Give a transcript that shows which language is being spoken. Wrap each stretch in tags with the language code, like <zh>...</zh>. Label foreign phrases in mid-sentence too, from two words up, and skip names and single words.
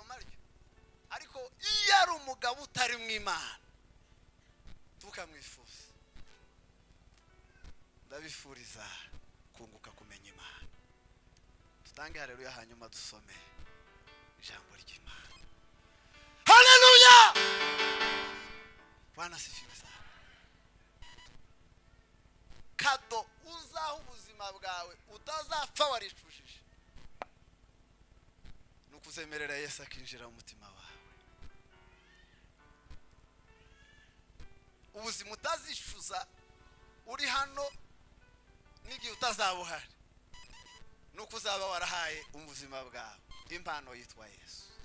<rw>Ariko iyo ari umugabo utari mu Imana tukamwifuza, ndabifuriza kunguka kumenya Imana. Tutange haleluya, hanyuma dusome ijambo ry'Imana. Haleluya,</rw> <sw>Bwana asifiwe sana.</sw> <rw>Kado uzaho ubuzima bwawe utazapfa waricujije, nukuzemerera Yesu akinjira mu mutima wawe. Ubuzima utazishuza uri hano n'igihe utazaba uhari, nukuzaba warahaye ubuzima bwawe impano yitwa Yesu.</rw>